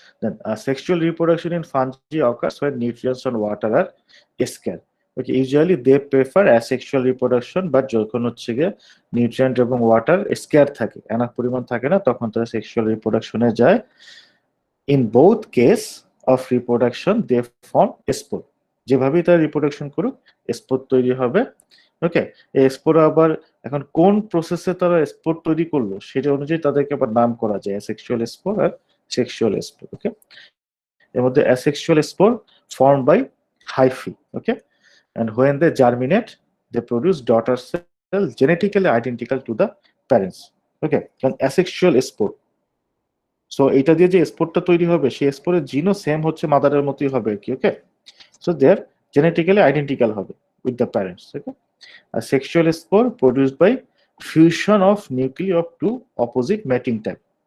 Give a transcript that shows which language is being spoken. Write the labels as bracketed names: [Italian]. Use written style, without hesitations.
[English] Then sexual reproduction in fungi occurs when nutrients and water are scarce. [Bangla] Okay, [English] usually they prefer asexual reproduction, but [Bangla] যখন হচ্ছে গিয়ে nutrient এবং water square থাকে, enough পরিমাণ থাকে না, তখন তারা সেক্সুয়াল রিপ্রোডাকশনে যায়। [English] In both case of reproduction they form spore. [Bangla] যেভাবেই তারা রিপ্রোডাকশন করুক স্পোর তৈরি হবে। ওকে, এই স্পোর আবার এখন কোন প্রসেসে তারা স্পোর তৈরি করলো সেটা অনুযায়ী তাদেরকে আবার নাম করা যায় অ্যাসেক্সুয়াল স্পোর আর সেক্সুয়াল স্পোর। [English] okay, [Bangla] এর মধ্যে [English] Asexual spore form by hyphae. Okay, and when they germinate they produce daughter cell genetically identical to the parents. [Bangla] Okay, and asexual spore, so এটা দিয়ে যে স্পোরটা তৈরি হবে সেই স্পোরের জিনও সেম হচ্ছে মাদারের মতোই হবে আর কি। [English] okay, so they are genetically identical [Bangla] হবে [English] With the parents. Okay, আর sexual spore produced by fusion of nucleus of two opposite mating type.